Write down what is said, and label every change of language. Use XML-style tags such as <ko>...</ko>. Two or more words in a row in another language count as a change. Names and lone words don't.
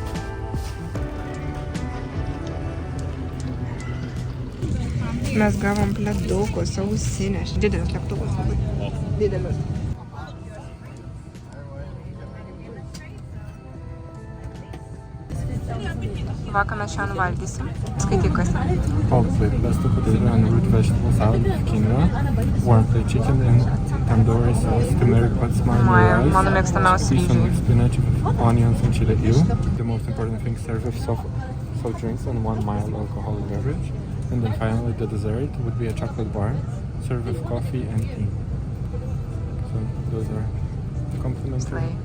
<lt>Mes gavom pledukus, ausinės. Didelis lėktuvas, labai didelis. Va, ką mes šiandien valgysim. Skaityk, kas.</lt> <en>Hopefully, pesto potato and root vegetable salad with quinoa, warm plate chicken and tandoori sauce, turmeric hot smiley rice,</en> <lt>Mano mėgstamiausi seasoned ryžiai.</lt> <en>with spinach, onions and chili ew. The most important thing, serve with soft drinks and 1 mild alcoholic beverage. And then finally the dessert would be a chocolate bar, served with coffee and tea. So those are complimentary.</en>